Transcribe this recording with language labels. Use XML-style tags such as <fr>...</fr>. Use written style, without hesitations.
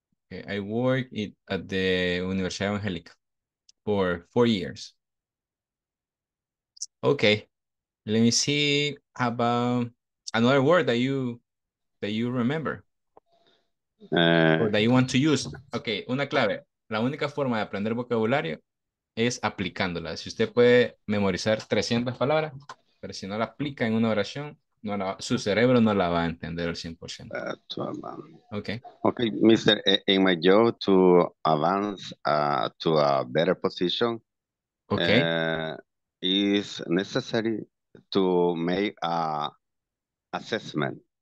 <en>Okay, I work at the Universidad Evangélica for 4 years. Okay, let me see. How about another word that you remember or that you want to use?</en> <es>Okay, una clave. La única forma de aprender vocabulario es aplicándola. Si usted puede memorizar 300 palabras, pero si no la aplica en una oración, su cerebro no la va a entender al 100%.</es> <en>Okay. Okay, Mr. In my job to advance to a better position, Okay. is necessary to make a assessment.</en>